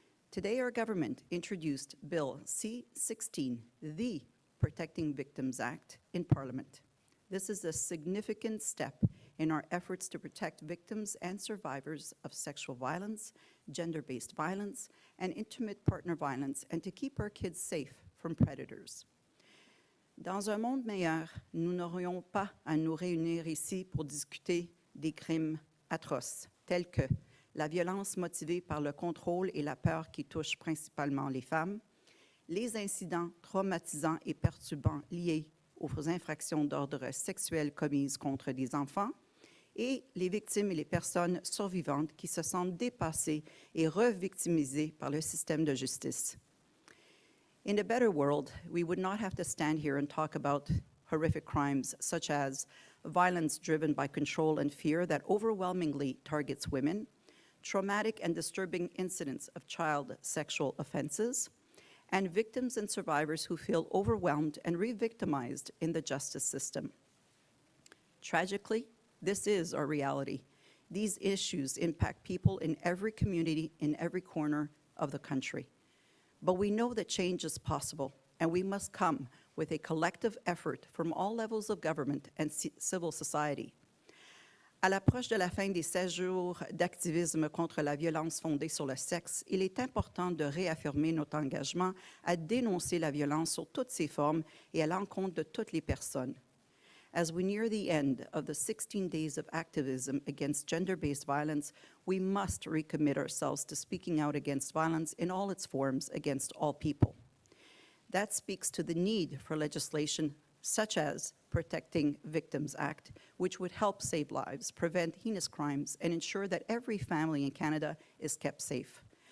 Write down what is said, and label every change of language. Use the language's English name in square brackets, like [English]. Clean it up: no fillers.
[English] Today, our government introduced Bill C-16, the Protecting Victims Act, in Parliament. This is a significant step in our efforts to protect victims and survivors of sexual violence, gender-based violence, and intimate partner violence, and to keep our kids safe from predators. [French] Dans un monde meilleur, nous n'aurions pas à nous réunir ici pour discuter des crimes atroces, tels que la violence motivée par le contrôle et la peur qui touchent principalement les femmes, les incidents traumatisants et perturbants liés aux infractions d'ordre sexuel commises contre des enfants, et les victimes et les personnes survivantes qui se sentent dépassées et revictimisées par le système de justice. [English] In a better world, we would not have to stand here and talk about horrific crimes such as violence driven by control and fear that overwhelmingly targets women, traumatic and disturbing incidents of child sexual offenses, and victims and survivors who feel overwhelmed and re-victimized in the justice system. Tragically, this is our reality. These issues impact people in every community, in every corner of the country. But we know that change is possible, and we must come with a collective effort from all levels of government and civil society. [French] À l'approche de la fin des 16 jours d'activisme contre la violence fondée sur le sexe, il est important de réaffirmer notre engagement à dénoncer la violence sur toutes ses formes et à l'encontre de toutes les personnes. [English] As we near the end of the 16 days of activism against gender-based violence, we must recommit ourselves to speaking out against violence in all its forms against all people. That speaks to the need for legislation such as Protecting Victims Act, which would help save lives, prevent heinous crimes, and ensure that every family in Canada is kept safe.